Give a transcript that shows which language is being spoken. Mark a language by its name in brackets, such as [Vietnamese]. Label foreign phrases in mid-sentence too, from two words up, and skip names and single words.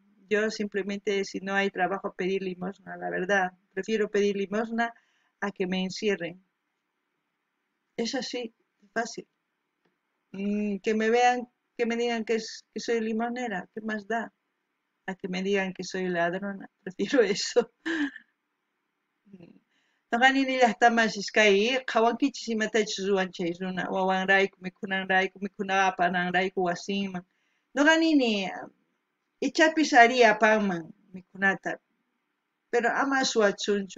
[Spanish] Yo simplemente, si no hay trabajo, pedir limosna, la verdad. Prefiero pedir limosna a que me encierren. Es así, fácil. Que me vean, que me digan que soy limonera, ¿qué más da? A que me digan que soy ladrona, prefiero eso. [Quechua] Taqanini llaqtamanchis kay qhawankichis imatachus ruwanchis runa wawanrayku mikhunanrayku mikhunaqapananrayku wasinman. Nuqanini ichapis ari apanman mikhunata, pero ama suwachunchu.